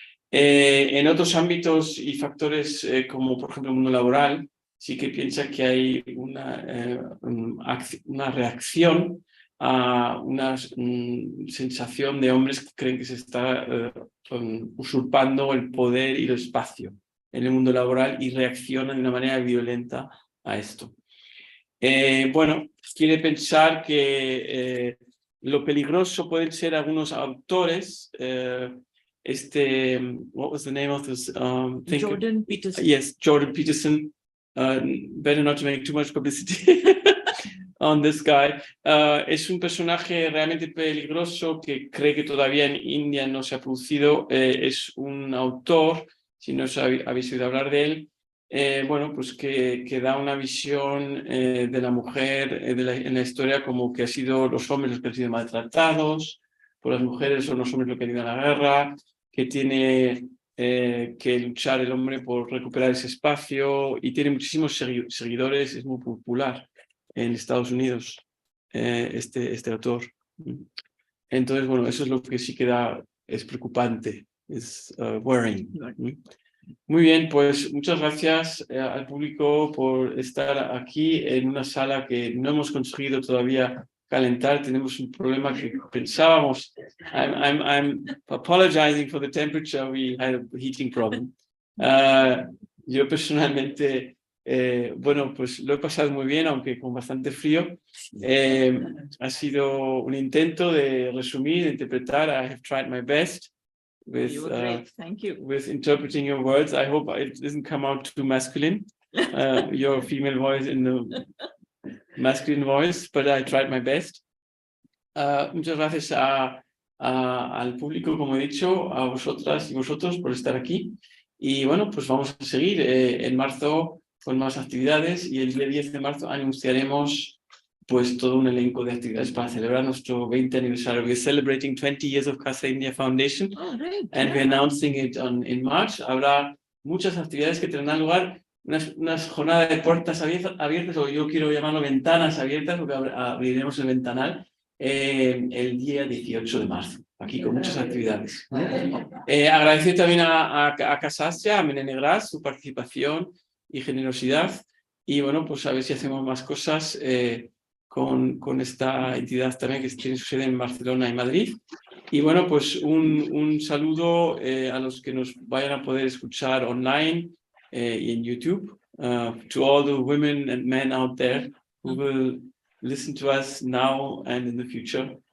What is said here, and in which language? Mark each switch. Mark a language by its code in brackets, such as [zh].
[es] En otros ámbitos y factores, como por ejemplo el mundo laboral, sí que piensa que hay una reacción a una sensación de hombres que creen que se está usurpando el poder y el espacio en el mundo laboral y reaccionan de una manera violenta a esto. Bueno, quiere pensar que lo peligroso pueden ser algunos autores. [en] What was the name of this Jordan Peterson. Yes, Jordan Peterson. Better not to make too much publicity on this guy. [es] Es un personaje realmente peligroso que cree que todavía en India no se ha producido. Es un autor, si no habéis oído hablar de él, bueno, pues que da una visión de la mujer en la historia como que ha sido los hombres los que han sido maltratados por las mujeres, son los hombres los que han ido a la guerra, que tiene que luchar el hombre por recuperar ese espacio y tiene muchísimos seguidores, es muy popular en Estados Unidos este autor. Entonces, bueno, eso es lo que sí queda, es preocupante, es worrying. Muy bien, pues muchas gracias al público por estar aquí en una sala que no hemos conseguido todavía calentar. Tenemos un problema que pensábamos. [en] I'm apologizing for the temperature. We had a heating problem. [es] Yo personalmente, bueno, pues lo he pasado muy bien, aunque con bastante frío. Ha sido un intento de resumir, de interpretar. [en] I have tried my best. You were great. Thank you. With interpreting your words. I hope it doesn't come out too masculine, your female voice in the masculine voice, but I tried my best. [es] Muchas gracias al público, como he dicho, a vosotras y vosotros por estar aquí. Y bueno, pues vamos a seguir en marzo con más actividades y el día 10 de marzo anunciaremos pues todo un elenco de actividades para celebrar nuestro 20 aniversario. [en] We're celebrating 20 years of Casa India Foundation, and we're announcing it in March. [es] Habrá muchas actividades que tendrán lugar, unas jornadas de puertas abiertas, o yo quiero llamarlo ventanas abiertas, porque abriremos el ventanal el día 18 de marzo, aquí con muchas actividades. Agradecer también a Casa Asia, a Mene Negras, su participación y generosidad. Y bueno, pues a ver si hacemos más cosas con esta entidad también que tiene su sede en Barcelona y Madrid. Y bueno, pues un saludo a los que nos vayan a poder escuchar online y en YouTube. [en] To all the women and men out there who will listen to us now and in the future.